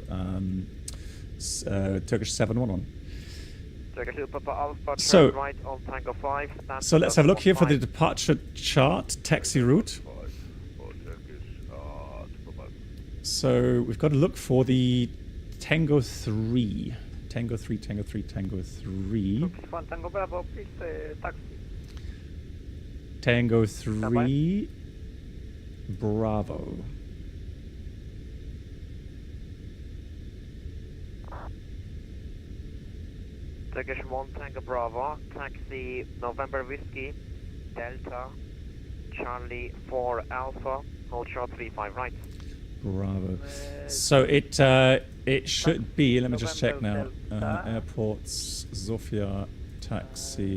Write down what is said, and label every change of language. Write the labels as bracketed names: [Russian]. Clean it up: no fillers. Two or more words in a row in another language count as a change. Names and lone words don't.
[English] Turkish 711. Turkish 2 Papa Alpha, So, right on Tango 5. So let's have a look here for the departure chart, taxi route. So we've got to look for the Tango 3. Tango 3, Tango 3, Tango 3. Tango Bravo, please taxi. Tango 3, Bravo. Turkish 1 Tango Bravo, taxi November Whiskey, Delta, Charlie 4 Alpha, hold short 35 right. Bravo. So it should be, let me just check now, airports, Sofia, taxi.